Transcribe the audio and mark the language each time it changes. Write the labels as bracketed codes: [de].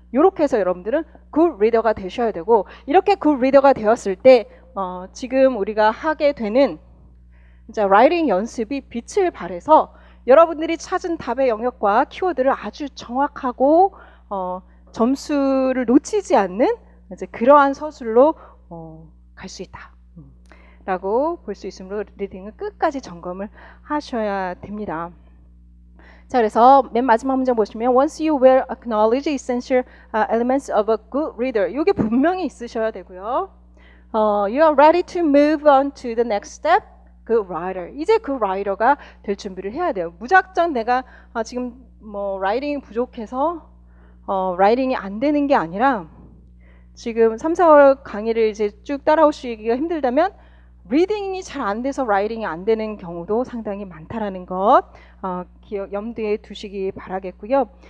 [ko] 이렇게 해서 여러분들은 굿 리더가 되셔야 되고, 이렇게 굿 리더가 되었을 때 지금 우리가 하게 되는 이제 라이팅 연습이 빛을 발해서 여러분들이 찾은 답의 영역과 키워드를 아주 정확하고 점수를 놓치지 않는 이제 그러한 서술로 갈 수 있다 라고 볼 수 있으므로 리딩을 끝까지 점검을 하셔야 됩니다. 자, 그래서 맨 마지막 문장 보시면 [en] Once you will acknowledge essential elements of a good reader, 이게 분명히 있으셔야 되고요. You are ready to move on to the next step. [ko] 그 writer, 이제 그 writer가 될 준비를 해야 돼요. 무작정 내가 지금 뭐 라이팅이 부족해서 라이팅이 안 되는 게 아니라 지금 3, 4월 강의를 이제 쭉 따라오시기가 힘들다면 리딩이 잘 안 돼서 라이팅이 안 되는 경우도 상당히 많다라는 것 염두에 두시기 바라겠고요.